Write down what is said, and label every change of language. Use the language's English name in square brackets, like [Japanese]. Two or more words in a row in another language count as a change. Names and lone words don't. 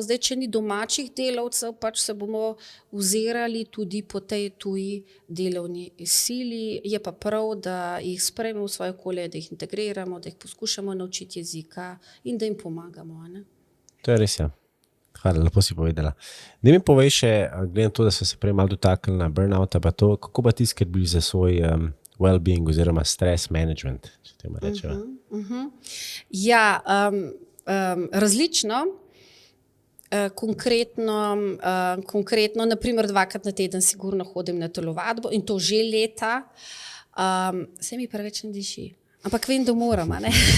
[Slovenian] Zdaj, če ni domačih delavcev, pač se bomo ozirali tudi po tej tuji delovni sili. Je pa prav, da jih sprejmemo v svoje okolje, da jih integriramo, da jih poskušamo naučiti jezika in da jim pomagamo. A ne? To je res, ja. Hvala, lepo si povedala. Ne mi povej še, gledam to, da so se prej malo dotaknili na burnouta, pa to, kako pa ti skrbiš za svoj well-being oziroma [English] stress management, [Slovenian] če temu rečeva. Ja, različno. Konkretno, naprimer 2-krat na teden sigurno hodim na telovadbo in to že leta. Se mi preveč ne diši. Ampak vem, da moram, a ne?